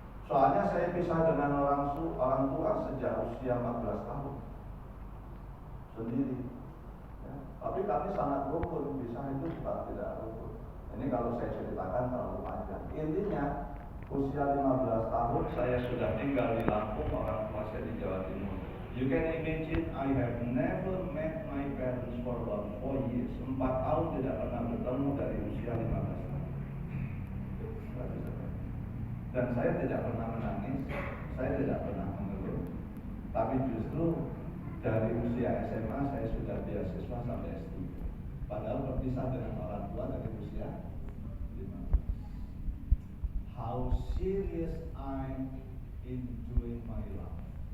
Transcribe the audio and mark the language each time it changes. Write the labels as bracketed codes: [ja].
[id] Soalnya saya pisah dengan orang tua sejak usia 14 tahun sendiri. Ya. Tapi kami sangat rukun, pisah itu juga tidak rukun. Ini kalau saya ceritakan terlalu panjang. Intinya usia 15 tahun saya sudah tinggal di Lampung, orang tua saya di Jawa Timur. [en] You can imagine I have never met my parents for about 4 years. [id] 4 tahun tidak pernah bertemu dari usia 15 tahun. Dan saya tidak pernah menangis, saya tidak pernah mengeluh. Tapi justru dari usia SMA saya sudah beasiswa sampai S3. Padahal berpisah dengan orang tua dari usia 15. [en] How serious I'm in doing my life.